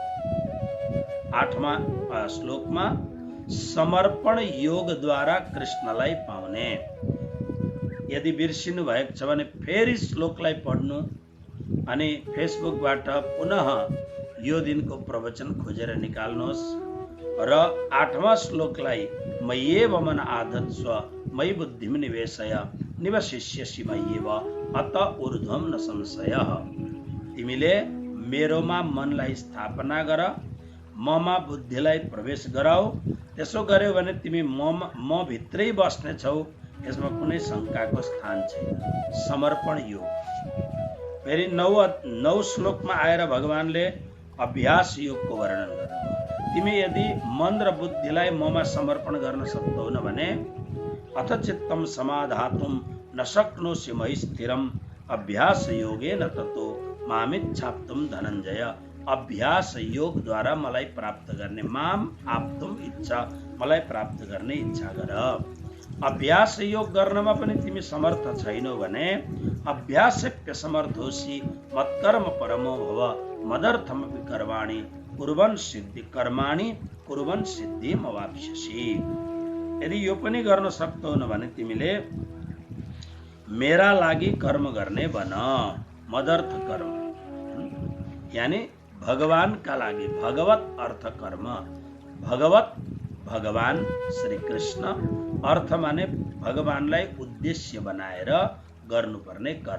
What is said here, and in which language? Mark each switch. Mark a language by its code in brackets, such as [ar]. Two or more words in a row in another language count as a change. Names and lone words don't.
[ne] 8वां श्लोकमा समर्पण योगद्वारा कृष्णलाई पाउने। यदि बिर्सिनु भएको छ भने फेरि श्लोकलाई पढ्नु अनि फेसबुकबाट पुनः यो दिनको प्रवचन खोजेर निकाल्नुहोस् र 8वां श्लोकलाई [sa] मय्येव मन आधत्स्व मयि बुद्धिम निवेशय निवशिष्यसि मय्येव अत ऊर्ध्वं न संशयः। [ne] तिमीले मेरोमा मनलाई स्थापना गर, ममा बुद्धिलाई प्रवेश गराऊ। त्यसो गर्यो भने तिमी म भित्रै बस्ने छौ, यसमा कुनै शङ्काको स्थान छैन। समर्पण योग। फेरि 9 श्लोकमा आएर भगवानले अभ्यास योगको वर्णन गर्नुभयो। तिमी यदि मन र बुद्धिलाई ममा समर्पण गर्न सक्दैनौ भने [sa] अथ चित्तम समाधातुम न शक्नोसि मयि स्थिरम अभ्यास योगेन ततो मामिच्छाप्तुम धनञ्जय। [ne] अभ्यास योगद्वारा मलाई प्राप्त गर्ने, [sa] माम आप्तुम इच्छा, [ne] मलाई प्राप्त गर्ने इच्छा गर। अभ्यास योग गर्नमा पनि तिमी समर्थ छैनौ भने [sa] अभ्यासप्य समर्थोसि मत्कर्म परमो भव मदर्थमपि कर्माणि कुर्वन् सिद्धिम् अवाप्स्यसि। [ne] यदि यो पनि गर्न सक्दैनौ भने तिमीले मेरा लागि कर्म गर्ने बन। मदर्थ कर्म यानी भगवानका लागि, भगवत अर्थ कर्म। भगवान श्री कृष्ण, अर्थ माने भगवानलाई उद्देश्य बनाएर गर्नुपर्ने कर्म।